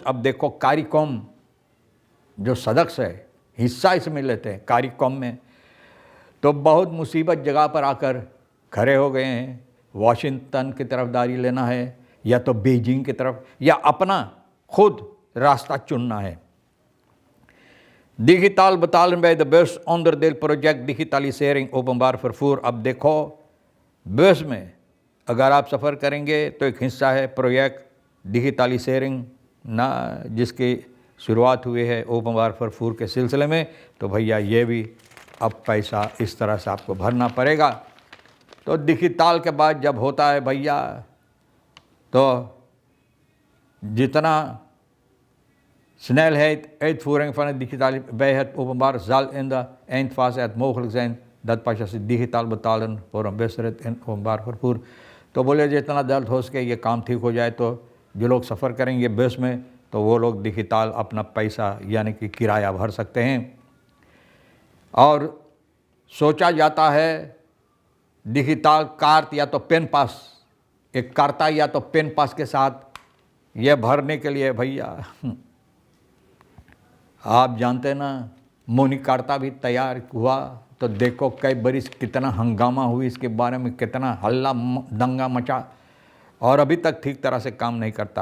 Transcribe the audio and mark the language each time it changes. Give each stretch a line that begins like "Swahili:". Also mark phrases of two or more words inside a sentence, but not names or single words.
Caribbean Hindustani: अब देखो, कारिकॉम जो सदस्य है, हिस्सा इसमें लेते हैं कारिकॉम में, तो बहुत मुसीबत जगह पर आकर खड़े हो गए हैं। वाशिंगटन की तरफदारी लेना है या तो बीजिंग की तरफ, या अपना खुद रास्ता चुनना है।
Dutch: डिजिटल betalen bij de bus onderdeel project digitalisering openbaar vervoer।
Caribbean Hindustani: अब देखो, बस में अगर आप सफ़र करेंगे तो एक हिस्सा है प्रोजेक्ट डिजिटलाइजेशन ना, जिसकी शुरुआत हुई है
Dutch: openbaar vervoer
Caribbean Hindustani: के सिलसिले में। तो भैया ये भी अब पैसा इस तरह से आपको भरना पड़ेगा। तो डिजिटल के बाद जब होता है भैया, तो जितना
Dutch: snelheid uitvoering van het digitale bij het openbaar zal in de eindfase het mogelijk zijn dat passagiers digitaal betalen voor een busrit in openbaर vervoer।
Caribbean Hindustani: तो बोले जितना जल्द हो सके ये काम ठीक हो जाए, तो जो लोग सफ़र करेंगे बस में तो वो लोग डिजिटल अपना पैसा यानी कि किराया भर सकते हैं। और सोचा जाता है डिजिटल कार्ड या तो पेन पास, एक कार्ता या तो पेन पास के साथ यह भरने के लिए भैया आप जानते ना, मोनी कार्ता भी तैयार हुआ तो देखो कई बरिस कितना हंगामा हुई इसके बारे में, कितना हल्ला दंगा मचा और अभी तक ठीक तरह से काम नहीं करता।